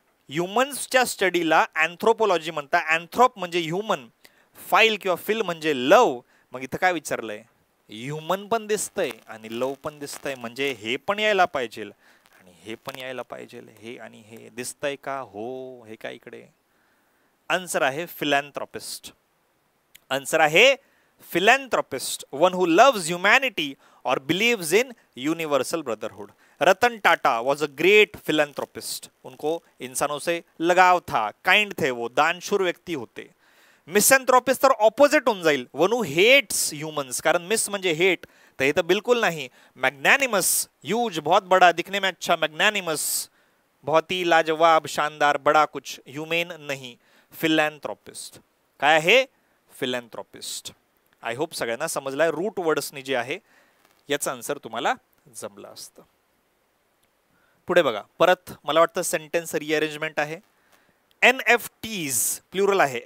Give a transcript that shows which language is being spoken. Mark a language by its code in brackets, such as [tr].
[mr] ह्युमन्सच्या स्टडीला अँथ्रोपोलॉजी म्हणतात. अँथ्रोप म्हणजे human, file किंवा फिल म्हणजे लव. मग इथं काय विचारलंय? ह्युमन पण दिसतंय आणि लव पण दिसतंय, म्हणजे हे पण यायला पाहिजे आणि हे पण यायला पाहिजे. हे आणि हे दिसतंय का? हो. हे काय इकडे? आन्सर आहे फिलॅन्थ्रोपिस्ट. आन्सर आहे फिलॅन्थ्रोपिस्ट. [en] one who loves humanity [hi] और [en] Believes in universal brotherhood. Ratan Tata was a great philanthropist. [hi] उनको इंसानों से लगाव था, काइंड थे, वो दानशूर व्यक्ति होते. [mr] मिसॅन्थ्रोपिस्ट तर ऑपोजिट होऊन जाईल, [en] one who hates humans, [mr] कारण मिस म्हणजे हेट, तर हे तर बिलकुल नाही. [hi] मॅग्नॅनिमस, ह्यूज, बहुत बड़ा, दिखने में अच्छा, मॅग्नॅनिमस, बहुत ही लाजवाब, शानदार, बड़ा कुछ, ह्युमेन नहीं. [mr] फिलॅन्थ्रोपिस्ट काय आहे? फिलॅन्थ्रोपिस्ट. [en] I hope [mr] सगळ्यांना समजलाय. रूट वर्ड्सनी जे आहे याचं आन्सर तुम्हाला जमलं असतं. पुढे बघा, परत मला वाटतं सेंटेन्स रिअरेंजमेंट आहे. NFTs प्लुरल आहे.